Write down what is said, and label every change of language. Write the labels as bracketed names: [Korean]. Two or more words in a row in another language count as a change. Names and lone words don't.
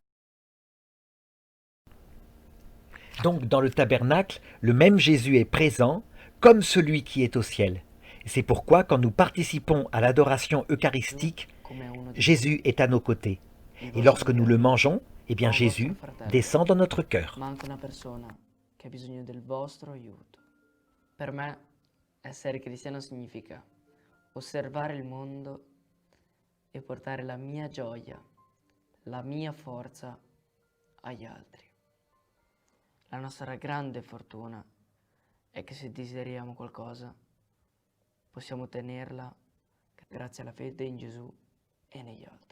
[French] Donc dans le tabernacle, le même Jésus est présent, comme celui qui est au ciel. Et c'est pourquoi quand nous participons à l'adoration eucharistique, Jésus est à nos côtés. Et lorsque nous le mangeons, eh bien Jésus descend dans notre cœur. [Italian] Manca una persona che ha bisogno del vostro aiuto. Per me, essere cristiano significa osservare il mondo e portare la mia gioia, la mia forza agli altri. La nostra grande fortuna è che se desideriamo qualcosa, possiamo ottenerla grazie alla fede in Gesù e negli altri.